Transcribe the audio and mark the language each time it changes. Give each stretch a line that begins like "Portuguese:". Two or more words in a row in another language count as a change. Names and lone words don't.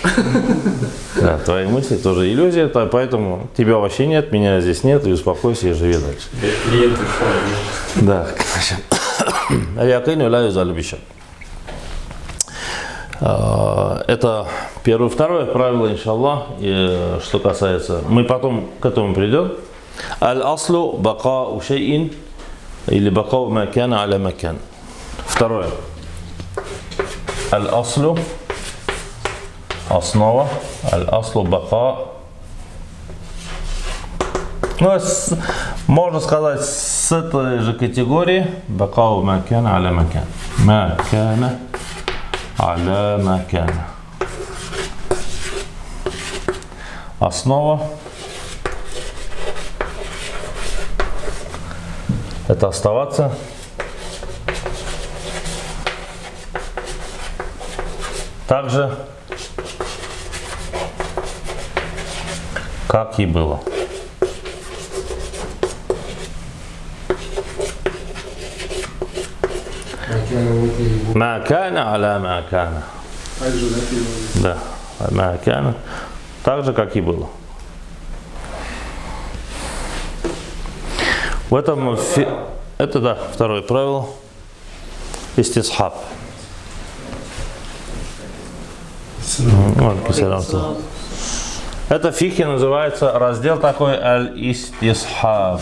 Russian: Да, твои мысли тоже иллюзия, поэтому тебя вообще нет, меня здесь нет, и успокойся и живи дальше. Да. Это первое. Второе правило, иншаллах, что касается, мы потом к этому придем.
Arabic: الأصل بقاء شيء или بقاء ما كان على ما كان.
Russian: Второе.
Arabic: Аль-аслу, основа, الأصل بقاء.
Russian: Ну, можно сказать, с этой же категории
Arabic: بقاء ما كان على ما كان. Макана على ما كان.
Russian: Основа. Это оставаться. Так же, как и было.
Arabic: ما كان على ما كان. Да, ما كان.
Russian: Так же, как и было. В этом это да, второе правило. Истисхаб. Это в фихе называется раздел такой аль-истисхаб.